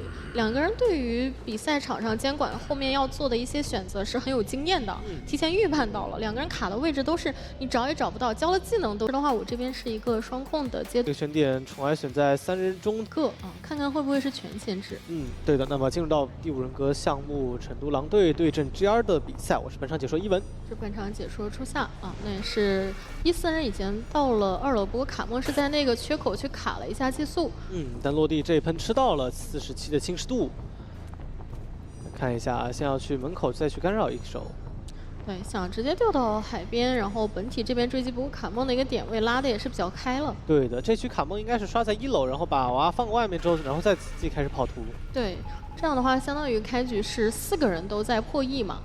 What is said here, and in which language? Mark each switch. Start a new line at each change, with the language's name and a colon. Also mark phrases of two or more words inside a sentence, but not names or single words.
Chinese: 兩個人對於比賽場上監管後面要做的一些選擇是很有經驗的，提前預判到了。兩個人卡的位置都是你找也找不到，交了技能都是的話，我這邊是一個雙控的階段。這個選點寵愛選在3人中各啊，看看會不會是全限制。對的。那麼進入到第5人格項目成都狼隊對陣 GR 的比賽，我是本場解說伊文，是本場解說初夏啊。那也是14人已經到了2楼，不過卡夢是在那個缺口去卡了一下寄速。但落地這一噴吃到了47 的侵蝕度。看一下，先要去門口再去干擾一手。對，想直接掉到海邊，然後本體這邊追擊，不過卡夢的一個點位拉的也是比較開了。對的，這局卡夢應該是刷在1樓，然後把娃放外面之後，然後再自己開始跑圖。對，這樣的話相當於開局是4個人都在破1嘛。